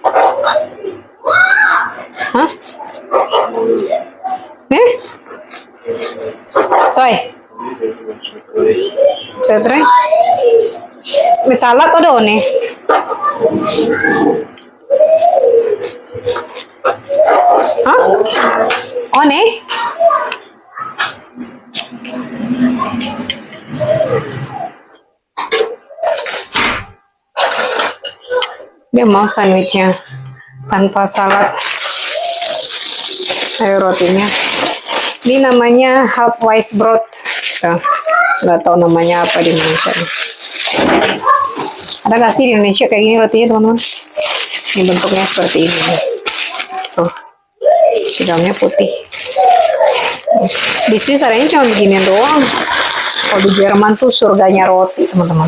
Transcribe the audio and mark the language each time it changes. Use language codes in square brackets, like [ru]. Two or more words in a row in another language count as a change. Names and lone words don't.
[de] Hah? Ne? 2. 2, 3. Mit Salat oder ohne? Hah? Ohne? [id] Dia mau sandwichnya tanpa salad. Ayo rotinya. Ini namanya [en] half rice bread. [id] Nggak tahu namanya apa di Indonesia. Ada nggak sih di Indonesia kayak gini rotinya, teman-teman? Ini bentuknya seperti ini. Tuh, si dalamnya putih. Di Swiss adanya cuma beginian doang. Kalau di Jerman tuh surganya roti, teman-teman.